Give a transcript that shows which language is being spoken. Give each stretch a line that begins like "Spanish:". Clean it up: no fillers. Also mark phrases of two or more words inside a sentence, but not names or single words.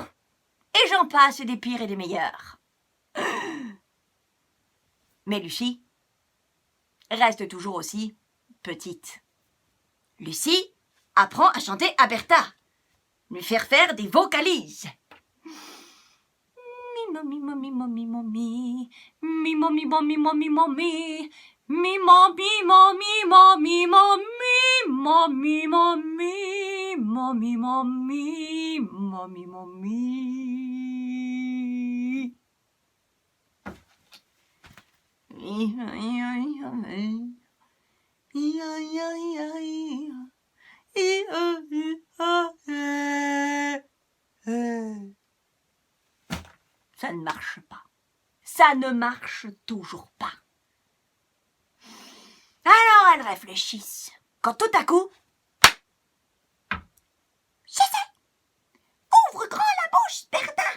French: Et j'en passe des pires et des meilleurs. Mais Lucie reste toujours aussi petite. Lucie apprend à chanter à Bertha, lui faire des vocalises. Mi mo mi mo mi mo mi mi mo mi mo mi mo mi mo mi mi mo mi mo mi mo mi mo mi mo mi mo mi mo mi mo mi mo mi mo mi. Ça ne marche pas. Ça ne marche toujours pas. Alors elles réfléchissent. Quand tout à coup... Je sais. Ouvre grand la bouche, Bertha.